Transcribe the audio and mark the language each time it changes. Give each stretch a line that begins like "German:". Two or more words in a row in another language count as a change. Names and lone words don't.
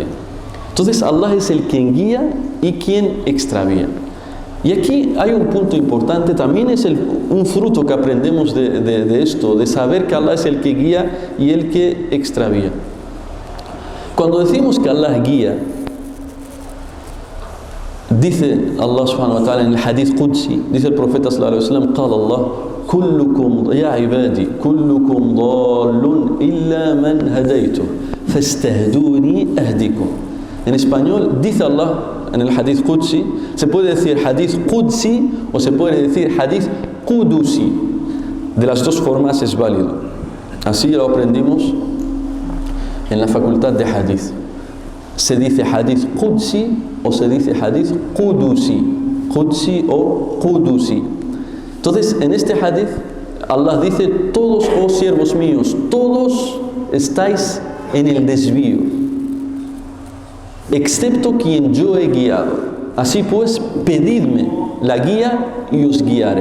Spanish: Entonces Allah es el quien guía y quien extravía. Y aquí hay un punto importante, también es un fruto que aprendemos de esto, de saber que Allah es el que guía y el que extravía. Cuando decimos que Allah guía, dice Allah
Arabic: سبحانه وتعالى
Spanish: en el
Arabic: حديث قدسي,
Spanish: dice el profeta
Arabic: صلى الله عليه وسلم, قال Allah, كلكم يا عبادي كلكم ضال إلا من هديته فاستهدوني أهدكم.
Spanish: En español dice Allah en el
Arabic: حديث قدسي,
Spanish: se puede decir
Arabic: حديث قدسي
Spanish: o se puede decir
Arabic: حديث قدسي.
Spanish: De las dos formas es válido. Así lo aprendimos en la facultad de hadith. Se dice
Arabic: حديث قدسي
Spanish: o se dice
Arabic: حديث قدسي.
Spanish: Qudsi o Qudusi. Entonces, en este hadith, Allah dice, todos, oh siervos míos, todos estáis en el desvío. excepto quien yo he guiado. Así pues, pedidme la guía y os guiaré.